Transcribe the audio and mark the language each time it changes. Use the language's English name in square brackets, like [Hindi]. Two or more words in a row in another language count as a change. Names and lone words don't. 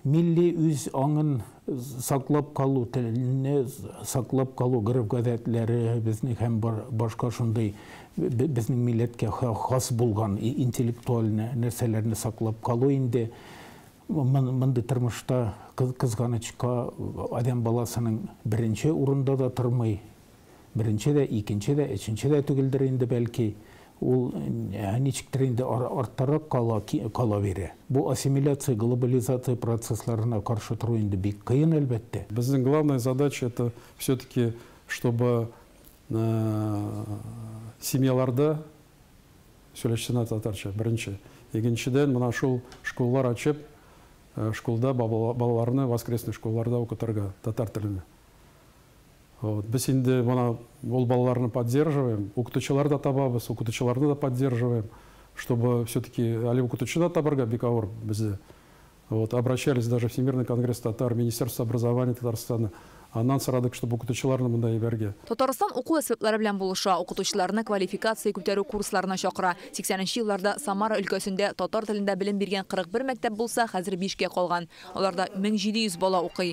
[Tatar] милли үз аңын саклап калу, телне саклап калу гырып-гадәтләре безнең һәм башка шундый безнең милләткә хас булган интеллектуаль нәрсәләрне саклап калу инде мондай тормышта кызганычка адам баласының беренче урында да тормый, беренче дә, икенче дә, өченче дә түгелдер инде бәлки. Ул ничектер инде арттарак кала бирә. Бу ассимиляция, глобализация процессларына каршы туру инде бик кыен әлбәттә. Безнең [Russian] главная задача это все-таки, чтобы [Tatar] семьяларда сөйләшсенә татарча беренче. Икенчедән мына шул школалар ачып, школда балаларны воскресный школаларда укытырга татар теленә. Біз инде мына ул балаларны поддерживаем, укытучылар да табабыз, укытучыларны да поддерживаем, [Russian] чтобы все-таки [Tatar] али укытучы да табарга бик авыр бездә. [Russian] Обращались даже в Всемирный конгресс татар, Министерство образования Татарстана. [Tatar] Аннан сорадык, чтобы укытучыларны монда ебәргә. Татарстан уку әсбаплары белән булыша, укытучыларны квалификация күтәрү курсларына чакыра. 80нче елларда Самара өлкәсендә татар телендә белем биргән 41 мәктәп булса, хәзер 5-кә калган. Аларда 1700 бала укый.